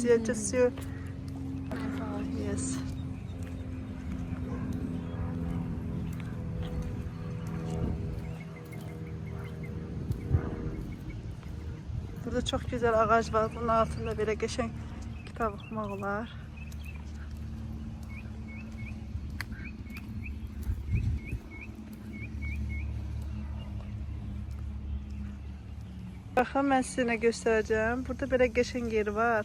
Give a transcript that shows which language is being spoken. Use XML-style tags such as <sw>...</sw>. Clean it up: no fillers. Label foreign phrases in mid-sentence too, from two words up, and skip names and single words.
<en>You just see. Yes.</en> <tr>Burada çok güzel ağaç var.</tr> <az>Bunun altında belə qəşəng kitab oxumaq olar. Baxın, mən sizə nə göstərəcəm. Burada belə qəşəng yer var.</az>